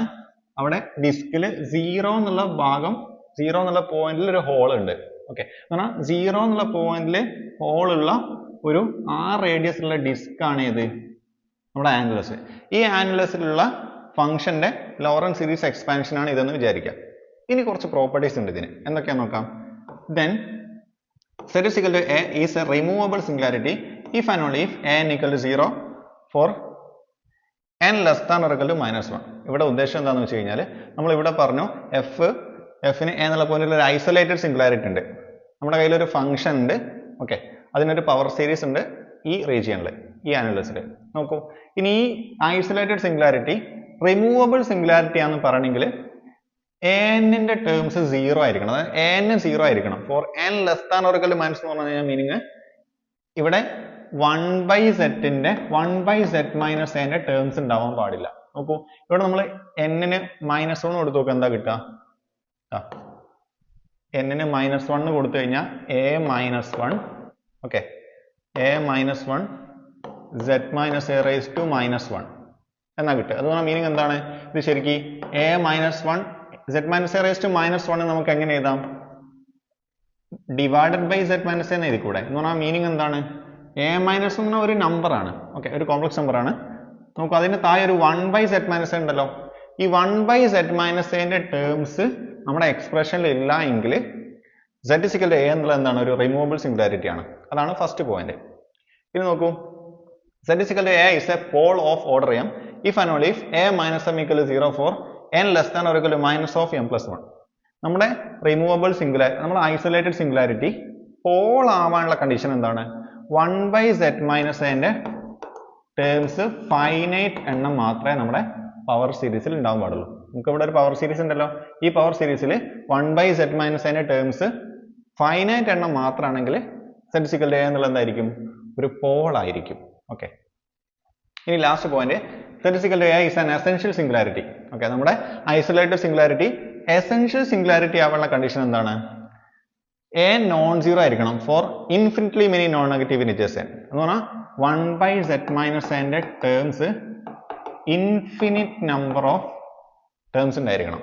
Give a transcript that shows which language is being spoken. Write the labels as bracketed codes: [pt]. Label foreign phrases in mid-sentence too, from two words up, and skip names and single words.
[ml] അവിടെ ഡിസ്കിൽ 0 എന്നുള്ള ഭാഗം, 0 എന്നുള്ള പോയിന്റിൽ ഒരു ഹോൾ ഉണ്ട്. ഓക്കെ, എന്ന് പറഞ്ഞാൽ 0 എന്നുള്ള പോയിന്റിൽ ഹോൾ ഉള്ള ഒരു ആ റേഡിയസ് ഉള്ള ഡിസ്ക് ആണ് ഇത് നമ്മുടെ ആനുലസ്. ഈ ആനുലസിലുള്ള ഫംഗ്ഷന്റെ [en] Laurent series expansion [ml] ആണ് ഇതെന്ന് വിചാരിക്കാം. ഇനി കുറച്ച് പ്രോപ്പർട്ടീസ് ഉണ്ട് ഇതിന്. എന്തൊക്കെയാന്ന് നോക്കാം. [en] Then z is equal to a is a removable singularity if and only if n equal to 0 for n less than or equal to -1. [ml] ഇവിടെ ഉദ്ദേശം എന്താണെന്ന് വെച്ച് കഴിഞ്ഞാൽ നമ്മൾ ഇവിടെ പറഞ്ഞു എഫിന് a എന്നുള്ള പോയിന്റിൽ ഒരു [en] isolated singularity [ml] ഉണ്ട്. നമ്മുടെ കയ്യിൽ ഒരു ഫംഗ്ഷൻ ഉണ്ട്. ഓക്കെ, അതിനൊരു [en] power series [ml] ഉണ്ട് ഈ റീജിയനിൽ, ഈ ആനുലസിൽ. നോക്കൂ, ഇനി ഈ [en] isolated singularity removable singularity [ml] ആണെന്ന് പറയണമെങ്കിൽ ന്റെ ടേംസ് 0 ആയിരിക്കണം. അതായത് n 0 ആയിരിക്കണം. [en] for n less than or equal to minus [ml] എന്ന് പറഞ്ഞു കഴിഞ്ഞാൽ മീനിങ് ഇവിടെ 1/z മൈനസ് a ന്റെ ടേംസ് ഉണ്ടാവാൻ പാടില്ല. നോക്കൂ ഇവിടെ നമ്മൾ n-ന് -1 കൊടുത്തു നോക്കുക എന്താ കിട്ടുക n-ന് -1 കൊടുത്തു കഴിഞ്ഞാൽ a-1 ഓക്കെ a-1 z-a⁻⁻1 എന്നാ കിട്ടുക. അതുകൊണ്ട് മീനിങ് എന്താണ്? ഇത് ശരിക്കും a-1 z-a⁻1 നമുക്ക് എങ്ങനെ എഴുതാം? [en] divided by [ml] z-a എന്ന് എഴുതിക്കൂടെ? എന്ന് പറഞ്ഞാൽ മീനിങ് എന്താണ്? a-1 ഒരു നമ്പർ ആണ്, ഓക്കെ, ഒരു [en] complex number [ml] ആണ്. നമുക്ക് അതിന് താഴെ ഒരു 1/z-a ഉണ്ടല്ലോ. ഈ 1/z-a ടേംസ് നമ്മുടെ എക്സ്പ്രഷനിൽ ഇല്ല എങ്കിൽ z = a എന്നുള്ളത് എന്താണ്? ഒരു [en] removable singularity [ml] ആണ്. അതാണ് [en] first point. [ml] ഇനി നോക്കൂ, [en] z = a is a pole of order m if and only if a minus m equal to 0 for n less than or equal to minus of m plus 1. [ml] നമ്മുടെ [en] removable singularity, [ml] നമ്മുടെ [en] isolated singularity pole [ml] ആവാനുള്ള കണ്ടീഷൻ എന്താണ്? 1/z-a ന്റെ ടേംസ് ഫൈനൈറ്റ് എണ്ണം മാത്രമേ നമ്മുടെ പവർ സീരീസിൽ ഉണ്ടാവാൻ പാടുള്ളൂ. നമുക്ക് ഇവിടെ ഒരു [en] power series [ml] ഉണ്ടല്ലോ. ഈ പവർ സീരീസിൽ 1/z-a ന്റെ ടേംസ് ഫൈനൈറ്റ് എണ്ണം മാത്രമാണെങ്കിൽ z = a എന്നുള്ളത് എന്തായിരിക്കും? ഒരു പോൾ ആയിരിക്കും. ഓക്കെ, ഇനി [en] last point, z = a is an essential singularity. [ml] ഓക്കെ, നമ്മുടെ [en] isolated singularity essential singularity [ml] ആവാനുള്ള കണ്ടീഷൻ എന്താണ്? a [en] non zero [ml] ആയിരിക്കണം [en] for infinitely many non negative integers n. [ml] എന്ന് പറഞ്ഞാൽ 1/z-a ന്റെ ടേംസ് [en] infinite number of terms [ml] ഉണ്ടായിരിക്കണം.